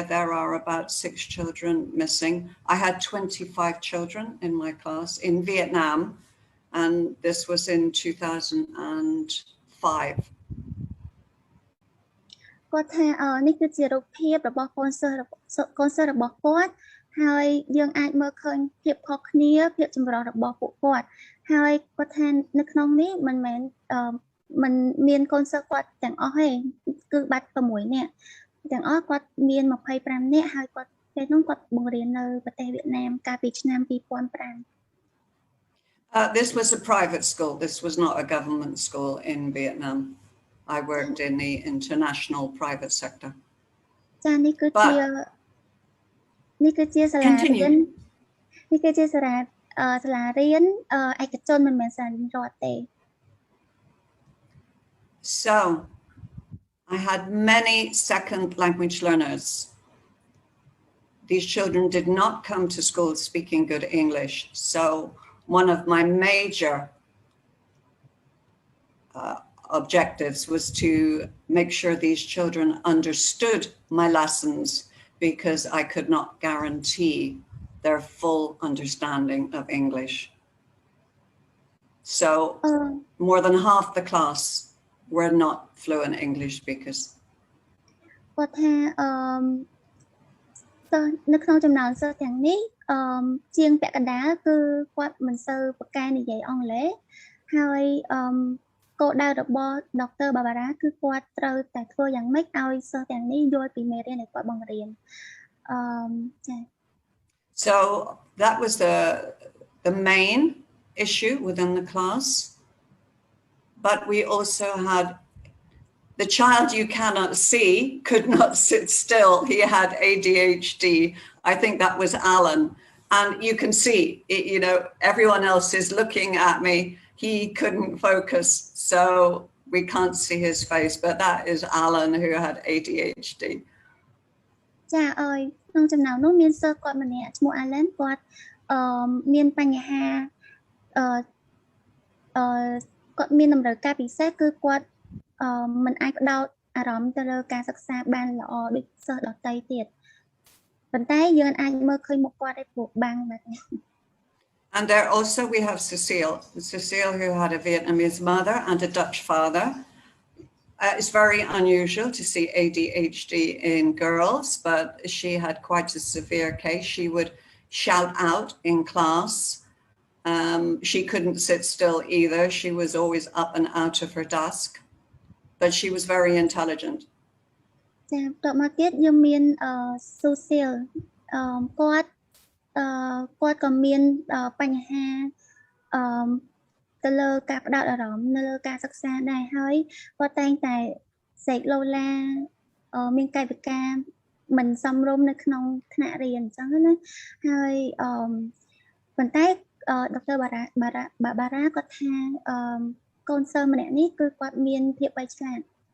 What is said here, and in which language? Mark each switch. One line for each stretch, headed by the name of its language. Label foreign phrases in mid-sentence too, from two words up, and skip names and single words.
English: There are about 6 children missing. I had 25 children in my class in Vietnam, and this was in 2005.
Khmer: គាត់ថានេះគឺជារូបភាពរបស់កូនសិស្សរបស់គាត់ហើយយើងអាចមើលឃើញភាពខុសគ្នាភាពចម្រុះរបស់ពួកគាត់ហើយគាត់ថានៅក្នុងនេះមិនមែនมันមានកូនសិស្សគាត់ទាំងអស់ទេគឺបាត់6នាក់ទាំងអស់គាត់មាន25នាក់ហើយគាត់ពេលនោះគាត់បង្រៀននៅប្រទេសវៀតណាមកាលពីឆ្នាំ2005
English: This was a private school. This was not a government school in Vietnam. I worked in the international private sector.
Khmer: ចានេះគឺជាសាលារៀននេះគឺជាសាលារៀនឯកជនមិនមែនសាលារដ្ឋទេ
English: So I had many second language learners. These children did not come to school speaking good English. So one of my major objectives was to make sure these children understood my lessons because I could not guarantee their full understanding of English. So more than half the class were not fluent English speakers.
Khmer: គាត់ថានៅក្នុងចំណោមសិស្សទាំងនេះជាងពាក់កណ្ដាលគឺគាត់មិនសូវប្រកែនិយាយអង់គ្លេសហើយគោលដៅរបស់ដុកទ័របាបារ៉ាគឺគាត់ត្រូវតែធ្វើយ៉ាងម៉េចឲ្យសិស្សទាំងនេះយល់ពីមេរៀនដែលគាត់បង្រៀនចា៎
English: So that was the main issue within the class. But we also had the child you cannot see could not sit still. He had ADHD. I think that was Alan. And you can see, you know, everyone else is looking at me. He couldn't focus, so we can't see his face. But that is Alan who had ADHD.
Khmer: ចាអើយក្នុងចំណោមនោះមានសិស្សគាត់ម្នាក់ឈ្មោះ Alan គាត់មានបញ្ហាគាត់មានតម្រូវការពិសេសគឺគាត់មិនអាចផ្ដោតអារម្មណ៍ទៅលើការសិក្សាបានល្អដូចសិស្សដទៃទៀតប៉ុន្តែយើងអាចមើលឃើញមុខគាត់ឯព្រោះបាំងបែបនេះ
English: And there also we have Cecile who had a Vietnamese mother and a Dutch father. It's very unusual to see ADHD in girls, but she had quite a severe case. She would shout out in class. She couldn't sit still either. She was always up and out of her desk, but she was very intelligent.
Khmer: ចាតទៅមកទៀតយើងមានSocial គាត់ក៏មានបញ្ហាទៅលើការផ្ដោតអារម្មណ៍នៅលើការសិក្សាដែរហើយគាត់តែងតែសេកឡូឡាមានកាយវិការមិនសមរម្យនៅក្នុងថ្នាក់រៀនអញ្ចឹងណាហើយប៉ុន្តែដុកទ័របាបារ៉ាគាត់ថាកូនសិស្សម្នាក់នេះគឺគាត់មានភាពវៃឆ្លាត